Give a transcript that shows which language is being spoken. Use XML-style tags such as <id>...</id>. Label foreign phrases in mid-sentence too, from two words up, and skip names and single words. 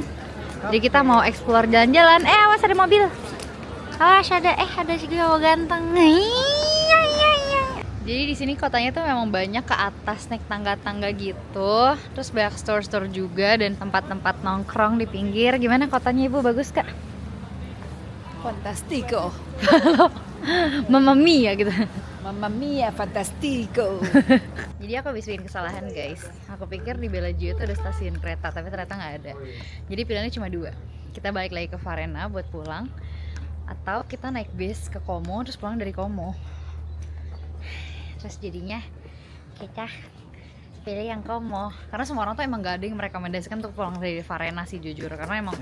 <id>Jadi kita mau explore jalan-jalan. Awas ada mobil. Awas ada juga cowok ganteng. Iya, iya, iya. Jadi di sini kotanya tuh memang banyak ke atas naik tangga-tangga gitu. Terus banyak store-store juga dan tempat-tempat nongkrong di pinggir. Gimana kotanya Ibu, bagus Kak? Fantastico.</id> <it>Mamma mia</it> <id>gitu.</id> <it>Mamma mia, fantastico.</it> <id>Jadi aku habis bikin kesalahan guys. Aku pikir di Bellagio itu ada stasiun kereta, tapi ternyata nggak ada. Jadi pilihannya cuma dua. Kita balik lagi ke Varenna buat pulang, atau kita naik bis ke Como terus pulang dari Como. Terus jadinya kita pilih yang Como, karena semua orang tuh emang gak ada yang merekomendasikan untuk pulang dari Varenna sih jujur, karena emang</id>